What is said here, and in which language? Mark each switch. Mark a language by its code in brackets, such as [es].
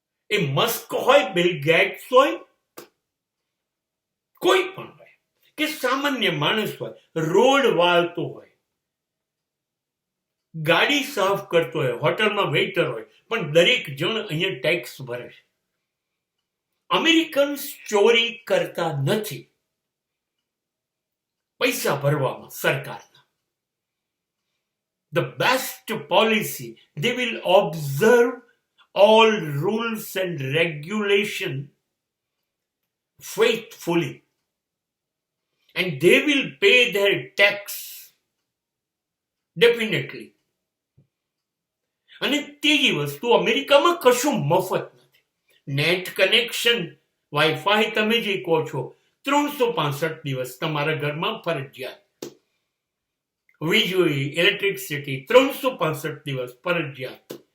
[gu] એ Musk હોય, bill gates હોય, કોઈ પણ હોય કે સામાન્ય માણસ હોય, રોડ વાળતો હોય, ગાડી સાફ કરતો હોય, હોટલમાં વેઇટર હોય, પણ દરેક જણ અહીંયા ટેક્સ ભરે છે. અમેરિકન્સ ચોરી કરતા નથી પૈસા ભરવામાં સરકારના. [en] The best policy, they will observe all rules and regulation faithfully, and they will pay their tax definitely. [gu] અને ત્રીજી વસ્તુ, અમેરિકામાં કશું મફત નથી. નેટ કનેક્શન, વાઈફાઈ તમે જે કહો છો 365 દિવસ તમારા ઘરમાં ફરજિયાત. વીજળી, ઇલેક્ટ્રિસિટી 365 દિવસ ફરજિયાત.